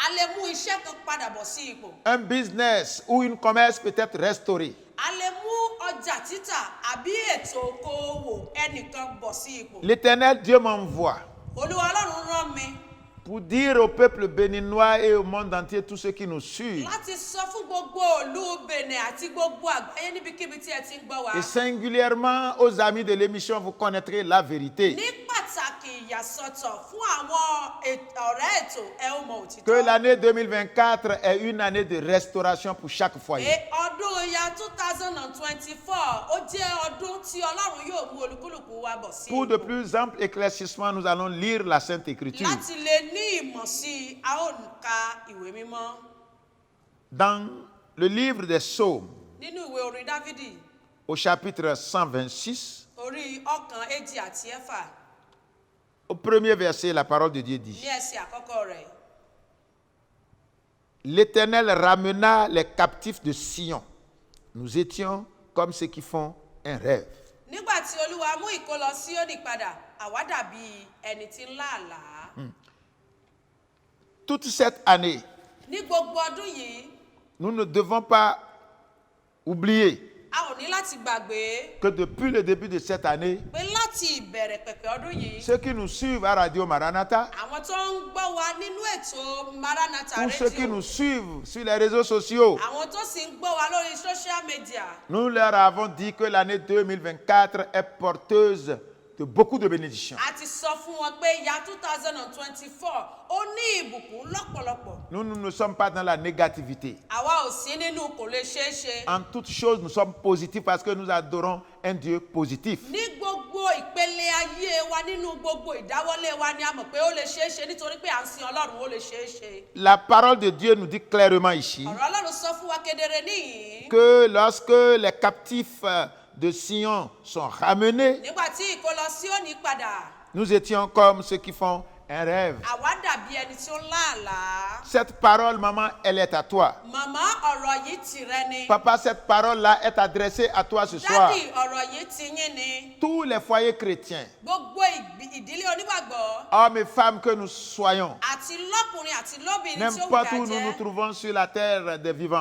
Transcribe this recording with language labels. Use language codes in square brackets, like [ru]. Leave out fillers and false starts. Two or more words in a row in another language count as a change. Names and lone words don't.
[fr] Un business ou une commerce peut être restauré. L'Éternel Dieu m'envoie pour dire au peuple béninois et au monde entier, tous ceux qui nous suivent, [yo] láti sọ fún gbogbo ìlú Benin àti gbogbo àgbáyé níbikíbi tí ẹ ti ń gbọ́ wa. [fr] et singulièrement aux amis de l'émission, vous connaîtrez la vérité. [yo] Ní pàtàkì ìyàsọ́tọ̀ fún àwọn ọ̀rẹ́ ètò ẹ ó mọ òtítọ́. [fr] Que l'année 2024 est une année de restauration pour chaque foyer. [yo] Ọdún ya 2024 ó jẹ́ ọdún tí Ọlọ́run yóò mú olúkúlùkù wa bọ̀ sí. [fr] Pour de plus amples éclaircissements, nous allons lire la Sainte Écriture. [yo] Láti lè ní ìmọ̀ sí i, a ó ka ìwé mímọ́. [fr] Dans le livre des Psaumes, [yo] Nínú ìwé orin Dávidi, [fr] au chapitre 126, [yo] orí ọ̀kan èjì àti ẹ̀fà, [fr] au premier verset, la parole de Dieu dit: [yo] ní ẹsẹ̀ àkọ́kọ́ rẹ̀. [fr] L'Éternel ramena les captifs de Sion. Nous étions comme ceux qui font un rêve. [yo] Nígbà tí Olúwa mú ìkólọ Síónì padà, àwa dàbí ẹni tí ń lá àlá. [fr] Toute cette année, [yo] Ní gbogbo ọdún yìí, [fr] nous ne devons pas oublier [yo] a ò ní láti gbàgbé [fr] que depuis le début de cette année, [yo] pé láti ìbẹ̀rẹ̀ pẹ̀pẹ̀ ọdún yìí, [fr] ceux qui nous suivent à Radio Maranatha, [yo] àwọn tó ń gbọ́ wa nínú ètò Maranatha [fr] ou ceux qui [yo] rédíò, [fr] nous suivent sur les réseaux sociaux, [yo] àwọn tó sì ń gbọ́ wa lórí [en] social media, [fr] nous leur avons dit que l'année 2024 est porteuse de beaucoup de bénédictions. [yo] a ti sọ fún wọn pé ya 2024 ó ní ìbùkún lọ́pọ̀lọpọ̀. [fr] Nous ne sommes pas dans la négativité. [yo] Àwa ò sí nínú kò lè ṣeé ṣe. [fr] En toutes choses, nous sommes positifs parce que nous adorons un Dieu positif. [yo] Ní gbogbo ìpele ayé wa, nínú gbogbo ìdáwọ́lé wa ni a mọ̀ pé ó lè ṣeé ṣe nítorí pé à ń sin Ọlọ́run, ó lè ṣeé ṣe. [fr] La parole de Dieu nous dit clairement ici [yo] Ọ̀rọ̀ Ọlọ́run sọ fún wa kedere níyìí. [fr] que lorsque les captifs de Sion sont ramenés, [yo] Nígbà tí ìkólọ Síónì padà, [fr] nous étions comme ceux qui font un rêve. [yo] àwa dàbí ẹni tí ó ń lá àlá. [fr] Cette parole, maman, elle est à toi. [yo] Màmá, ọ̀rọ̀ yìí tìrẹ ni. [fr] Papa, cette parole-là est adressée à toi ce soir. [yo] Dádì, ọ̀rọ̀ yìí ti yín ni. [fr] Tous les foyers chrétiens, [yo] Gbogbo ìdílé onígbàgbọ́ [fr] hommes et femmes que nous soyons, [yo] àti lọ́kùnrin àti lóbìnrin tí ó wù [fr] n'importe [yo] ká [fr] où nous nous [yo] jẹ́, [fr] trouvons sur la terre des vivants,